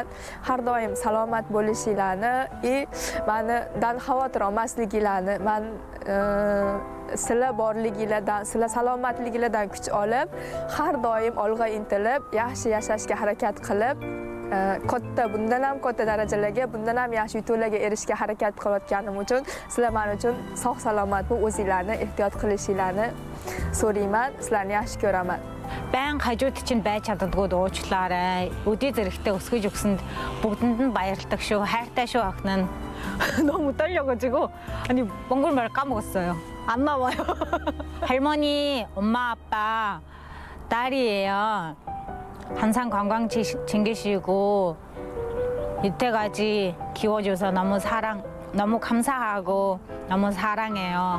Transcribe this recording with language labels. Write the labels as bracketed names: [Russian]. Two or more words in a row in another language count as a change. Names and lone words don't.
[Uzbek] Har doim salomat bo'lishinglarni mendan xavotir olmasliginglarni, men sizlar borliginglardan, sizlar salomatliginglardan kuch olib, har doim olg'a intilib, yaxshi yashashga harakat qilib, bundan ham katta darajalarga, bundan ham yaxshi yutuqlarga erishishga harakat qilayotganim uchun sizlar men uchun sog' salomat bo'lib, o'zinglarni ehtiyot qilishinglarni so'rayman. Sizlarni yaxshi ko'raman. [Mongolian] Баян хажууд чинь байж чаддаггүй уучлаарай. Өдөө зэрэгтэй өсгөж өгсөнд бүгдэнд нь баярлалдаг шүү. Хайртай шүү охин нь. [Korean] 너무 떨려가지고 아니 몽골말 까먹었어요. 안 나와요. 할머니, 엄마, 아빠 딸이에요. 항상 건강 챙기시고 이때까지 키워줘서 너무 감사하고 너무 사랑해요.